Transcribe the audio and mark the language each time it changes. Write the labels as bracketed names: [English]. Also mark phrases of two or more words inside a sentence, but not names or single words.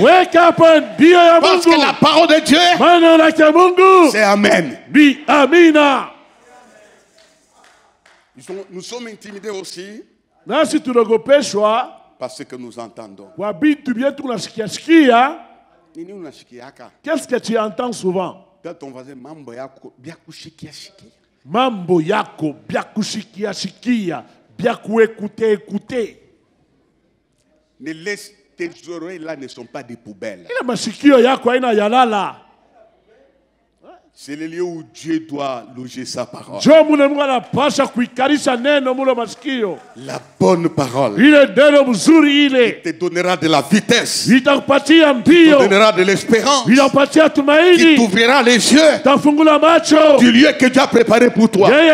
[French] Parce que la parole de Dieu, c'est Amen. Nous sommes intimidés aussi parce que nous entendons. Qu'est-ce que tu entends souvent? Ton voisin, [Swahili] mambo yako byakushikia shikia. Mambo yako byakushikia shikia, byakuécouter écouter. [French] Ne laisse tes oreilles là ne sont pas des poubelles. [Swahili] Ila mashikio yako haina yalala. [French] C'est le lieu où Dieu doit loger sa parole. La bonne parole. Il te donnera de la vitesse. Il te donnera de l'espérance. Il t'ouvrira les yeux du lieu que Dieu a préparé pour toi.